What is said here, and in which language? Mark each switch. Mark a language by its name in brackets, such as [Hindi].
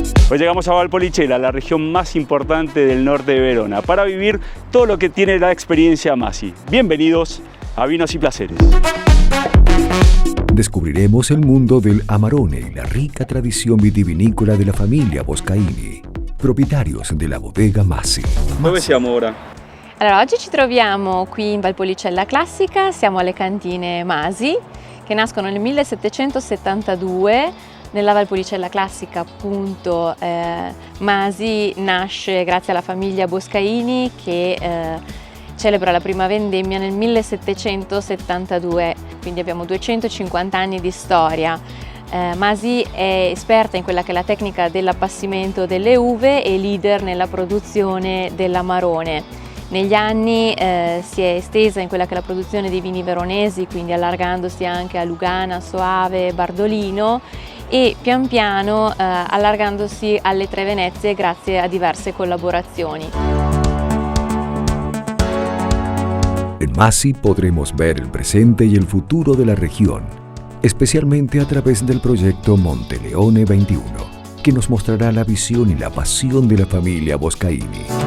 [Spanish] Hoy llegamos a Valpolicella, la región más importante del norte de Verona, para vivir todo lo que tiene la experiencia Masi. Bienvenidos a Vinos y Placeres. Descubriremos el mundo del Amarone y la rica tradición vitivinícola de la familia Boscaini, proprietarios de la Bodega Masi. [Italian] Dove siamo ora? Allora, oggi ci troviamo qui in Valpolicella classica, siamo alle cantine Masi, che nascono nel 1772. Nella Valpolicella classica, appunto, Masi nasce grazie alla famiglia Boscaini che celebra la prima vendemmia nel 1772, quindi abbiamo 250 anni di storia. Masi è esperta in quella che è la tecnica dell'appassimento delle uve e leader nella produzione dell'Amarone. Negli anni si è estesa in quella che è la produzione dei vini veronesi, quindi allargandosi anche a Lugana, Soave, Bardolino, e pian piano allargandosi alle tre Venezie grazie a diverse collaborazioni. [Spanish] En Masi podremos ver el presente y el futuro de la región, especialmente a través del proyecto Monteleone 21, que nos mostrará la visión y la pasión de la familia Boscaini.